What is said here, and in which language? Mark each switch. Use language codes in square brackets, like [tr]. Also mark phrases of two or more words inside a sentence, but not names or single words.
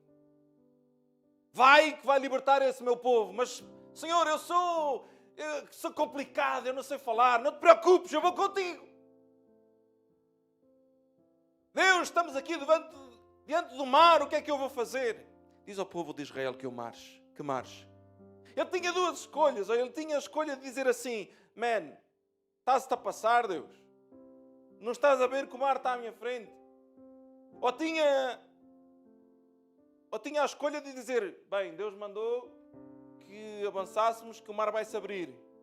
[pt] Vai que vai libertar esse meu povo. Mas, Senhor, eu sou complicado, eu não sei falar. Não te preocupes, eu vou contigo. Deus, estamos aqui diante do mar, o que é que eu vou fazer? Diz ao povo de Israel que eu marche. Que marche. Ele tinha duas escolhas. Ele tinha a escolha de dizer assim: man, estás-te a passar, Deus. Não estás a ver que o mar está à minha frente. Ou tinha a escolha de dizer: bem, Deus mandou que avançássemos, que o mar vai se abrir.